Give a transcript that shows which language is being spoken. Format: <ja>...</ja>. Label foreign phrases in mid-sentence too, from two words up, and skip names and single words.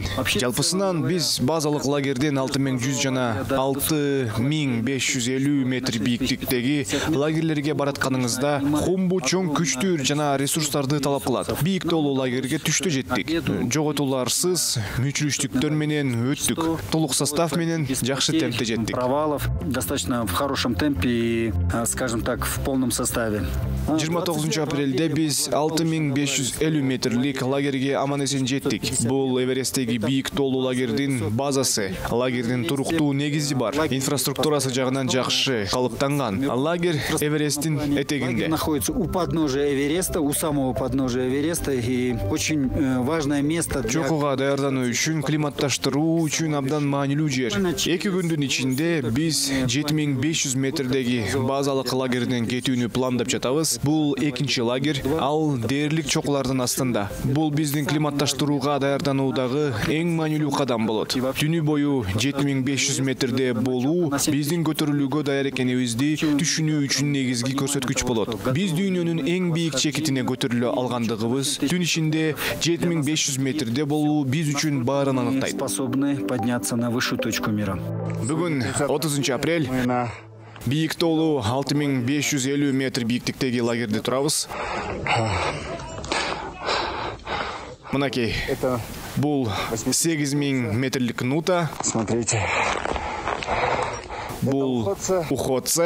<ky>Жалпысынан биз базалык лагерден 6100 жана 6550 метр бийиктиктеги лагерлерге баратканыңызда Хумбу чоң күчтүү жана ресурстарды талап кылат. Бийик тоолуу лагерге түштө жеттик. Жоготууларсыз, мүчүлүштүктөр менен өттүк. Толук состав менен жакшы темпте жеттик.</ky> <ru>Провалов достаточно в хорошем темпе и, скажем так, в полном составе.</ru> <ky>29 апрелде биз 6550 метрлик лагерге аман-эсен жеттик. Бул Эвересттеги бийик тоолуу лагердин базасы. Лагердин туруктуу негизи бар. Инфраструктурасы жагынан жакшы калыптанган. Лагерь Эвересттин этегинде.</ky> <ru>Находится у подножия Эвереста, у самого подножия Эвереста, и очень важное место.</ru> <ky>Чокуга даярдануу үчүн, климатташтыруу үчүн абдан маанилүү жер. 2 күндүн ичинде биз 7500 метрдеги базалык лагерден кетүүнү пландап жатабыз. Бул экинчи лагерь, ал дээрлик чокулардын астында. Бул биздин климатташтырууга даярдануудагы эң маанилүү кадам болот. Түнү бою 7500 метрде болуу биздин көтөрүлүүгө даяр экенибизди түшүнүү үчүн негизги көрсөткүч болот. Биз дүйнөнүн эң бийик чекитине көтөрүлө алгандыгыбыз, түн ичинде 7500 метрде болуу биз үчүн баарын аныктайт.</ky> <ru>Способны подняться на высшую точку мира.</ru> <ky>Бүгүн 30 апрель бийик тоолуу 6550 метр бийиктиктеги лагерде турабыз. Мынакей, бул 8000 метрлик нута.</ky> <ru>Смотрите.</ru> <ky>Бул Уходце.</ky>